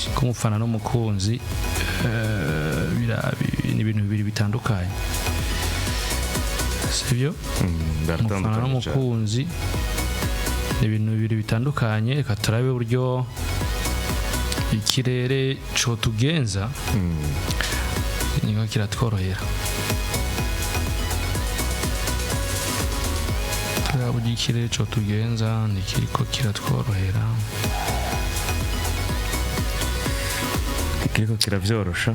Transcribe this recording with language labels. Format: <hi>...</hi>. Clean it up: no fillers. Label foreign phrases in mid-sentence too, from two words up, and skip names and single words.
<rn>Ko mufana n'umukunzi ni ibintu bibiri bitandukanye. Sibyo? Umufana n'umukunzi ni ibintu bibiri bitandukanye. Reka turabe uburyo ikirere cyo tugenza niba kiratworohera. Turabe uburyo ikirere cyo tugenza nikiriko kiratworohera. Kiriko kiravyorosha.</rn>